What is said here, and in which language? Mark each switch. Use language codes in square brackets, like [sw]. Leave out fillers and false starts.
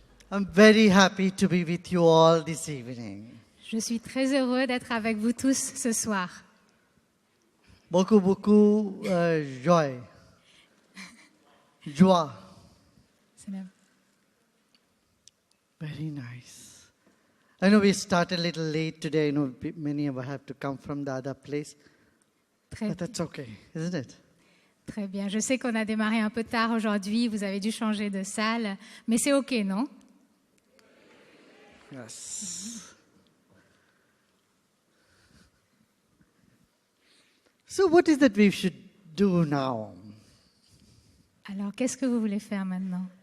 [en] I'm very happy to be with you all this evening. [fr] Je suis très heureux d'être avec vous tous ce soir. Beaucoup joie. Joie. C'est même- [en] Very nice. I know we started a little late today. I know many of us have to come from the other place. [fr] Très, [en] But that's okay, isn't it? [fr] très bien. Je sais qu'on a démarré un peu tard aujourd'hui. Vous avez dû changer de salle. Mais c'est OK, non? [en] Yes. So what is that we should do now? [fr] Alors, qu'est-ce que vous voulez faire maintenant?